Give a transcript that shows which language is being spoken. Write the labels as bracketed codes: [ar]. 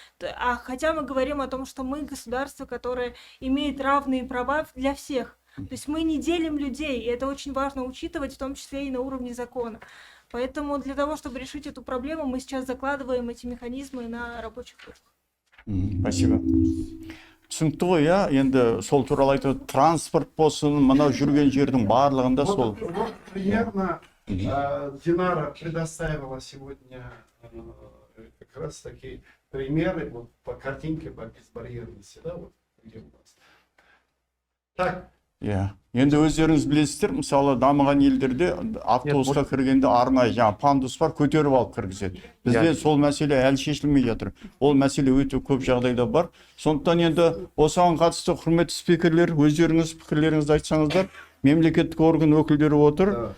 [ru] А хотя мы говорим о том, что мы государство, которое имеет равные права для всех. То есть мы не делим людей, и это очень важно учитывать, в том числе и на уровне закона. Поэтому для того, чтобы решить эту проблему, мы сейчас закладываем эти механизмы на рабочих группах. Спасибо. [kk] Түсінікті ғой, иә, енді сол туралы айтып, транспорт болсын, мынау жүрген жердің барлығында сол. [ru] Вот примерно Динара предоставила сегодня как раз такие примеры вот по картинке по безбарьерности, да, вот где у нас. Так. [kk] Иә, енді өздеріңіз білесіздер, мысалы дамыған елдерде автобусқа кіргенде арнайы жаңа пандус бар, көтеріп алып кіргізеді. Бізде сол мәселе әлі шешілмей жатыр. Ол мәселе өте көп жағдайда бар. Сондықтан енді осыған қатысты құрметті спикерлер, өздеріңіз пікірлеріңізді айтсаңыздар, мемлекеттік орган өкілдері отыр.